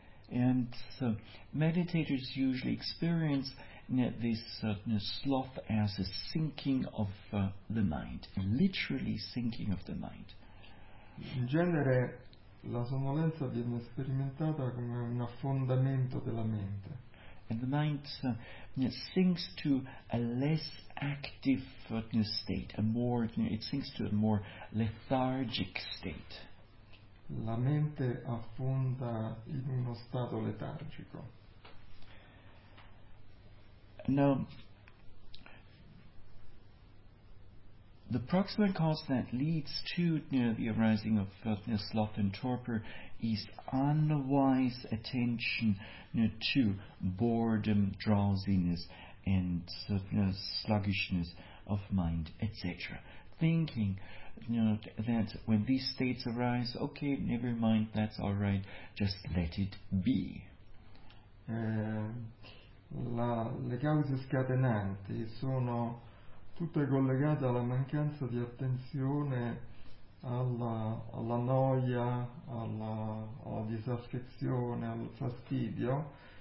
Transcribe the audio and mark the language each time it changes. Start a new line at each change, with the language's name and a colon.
English: And so meditators usually experience this sloth as a sinking of the mind, literally sinking of the mind.
Italian: In genere la sonnolenza viene sperimentata come un affondamento della mente.
English: And the mind sinks to a less active state, it sinks to a more lethargic state.
Italian: La mente affonda in uno stato letargico.
English: Now, the proximate cause that leads to the arising of sloth and torpor is unwise attention to boredom, drowsiness, and sluggishness of mind, etc. Thinking that when these states arise, okay, never mind, that's all right, just let it be.
Italian: Le cause scatenanti sono tutta collegata alla mancanza di attenzione alla noia, alla disaffezione, al fastidio,